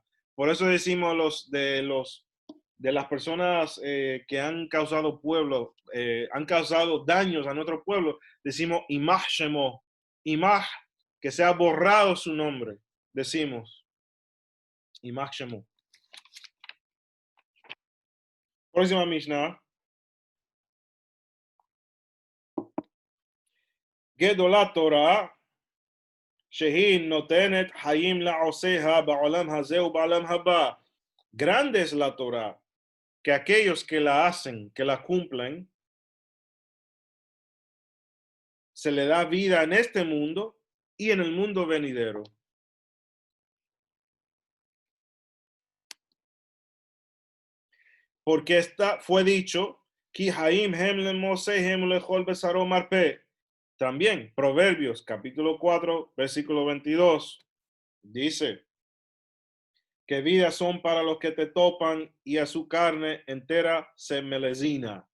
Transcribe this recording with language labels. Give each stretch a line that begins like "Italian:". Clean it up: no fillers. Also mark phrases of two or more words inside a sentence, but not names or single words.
Spanish: Por eso decimos de las personas que han causado han causado daños a nuestro pueblo, decimos
Hebrew: ימח שמו,
Spanish: imah, que sea borrado su nombre, decimos
Hebrew: ימח שמו.
Spanish: Próxima Mishnah.
Hebrew: גדולה תורה שהיא נותנת חיים לעושיה בעולם הזה ובעולם הבא.
Spanish: Grande es la Torah, que aquellos que la hacen, que la cumplen, se le da vida en este mundo y en el mundo venidero. Porque fue dicho, también, Proverbios, capítulo 4, versículo 22, dice que vidas son para los que te topan y a su carne entera se melecina.